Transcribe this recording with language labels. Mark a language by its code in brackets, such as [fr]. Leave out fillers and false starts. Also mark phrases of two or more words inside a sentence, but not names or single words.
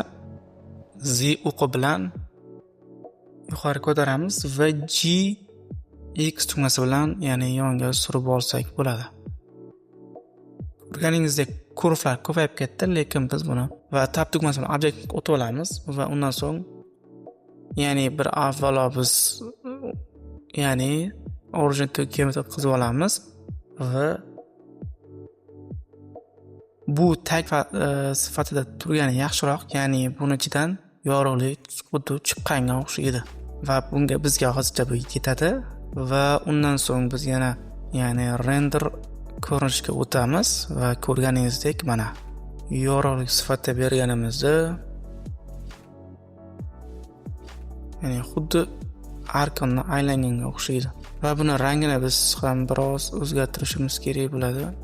[uz] Z o'qi bilan yuqori ko'taramiz va G X tugmasi bilan, ya'ni yonga surib olsak bo'ladi. Ko'rganingizdek, curve'lar ko'payib ketdi, lekin biz buni va tab tugmasi bilan obyektga o'tib olamiz va undan so'ng, ya'ni bir avvalo biz ya'ni [en] origin to geometry [uz] qilib olamiz va bu tag sifatida turgani yaxshiroq, ya'ni buni ichidan yorug'lik xuddi chiqqanga o'xshaydi va bunga bizga hozircha bu yetadi. Va undan so'ng biz yana, ya'ni render ko'rinishga o'tamiz va ko'rganingizdek, mana yorug'lik sifatida berganimizda, ya'ni xuddi arkonni aylanganga o'xshaydi va buni rangini biz ham biroz o'zgartirishimiz kerak bo'ladi.